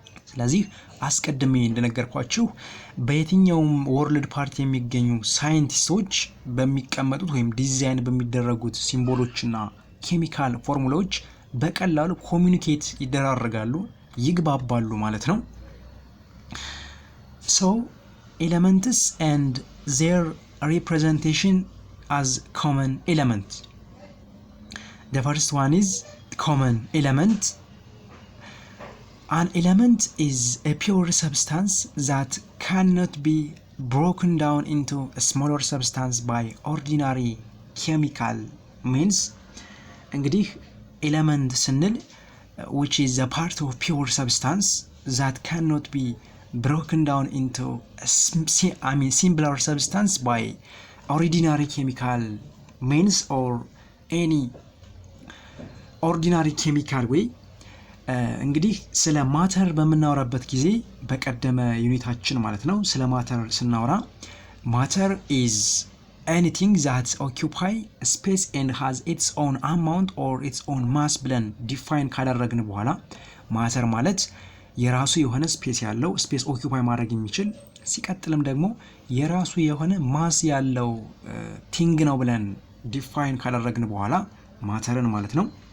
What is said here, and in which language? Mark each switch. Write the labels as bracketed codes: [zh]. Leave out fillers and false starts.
[am] ስለዚህ አስቀድሜ እንደነገርኳችሁ በየትኛውም ወርልድ ፓርት የሚገኙ ሳይንቲስቶች በሚቀመጡት ወይም ዲዛይን በሚደረጉት ሲምቦሎችና ኬሚካል ፎርሙላዎች በቀላሉ ኮሚኒኬት ይደራረጋሉ፣ ይግባባሉ ማለት ነው። [en] so elements and their representation as common element. The first one is common element. An element is a pure substance that cannot be broken down into a smaller substance by ordinary chemical means. [am] እንግዲህ ኤሌመንት ስንል [en] which is a part of pure substance that cannot be broken down into a simpler substance by ordinary chemical means or any ordinary chemical way. [am] እንግዲህ ስለ ማተር በምናወራበት ጊዜ በቀደመ ዩኒታችን ማለት ነው ስለ ማተር ስናወራ ማተር [en] is anything that occupy space and has its own amount or its own mass [am] ብለን ዲፋይን ካደረግን በኋላ ማተር ማለት የራሱ የሆነ ስፔስ ያለው ስፔስ ኦኪፓይ ማድረግ የሚችል ሲቀጥልም ደግሞ የራሱ የሆነ ማስ ያለው ቲንግ ነው ብለን ዲፋይን ካደረግን በኋላ ማተርን ማለት ነው